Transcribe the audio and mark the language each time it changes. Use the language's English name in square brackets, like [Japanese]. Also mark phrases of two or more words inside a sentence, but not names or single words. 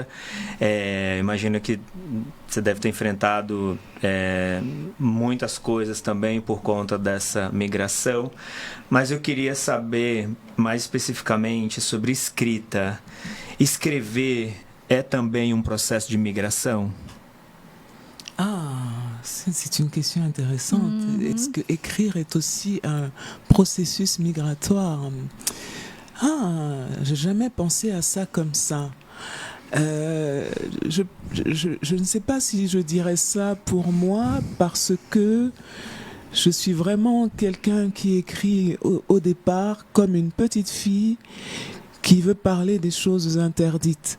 [Portuguese] Imagino que você deve ter enfrentado muitas coisas também por conta dessa migração, mas eu queria saber mais especificamente sobre escrita. Escrever é também um processo de migração? [French] Ah, c'est une question intéressante. Est-ce que écrire est aussi un processus migratoire? Ah, j'ai jamais pensé à ça comme ça. Je ne sais pas si je dirais ça pour moi parce que je suis vraiment quelqu'un qui écrit au départ comme une petite fille qui veut parler des choses interdites.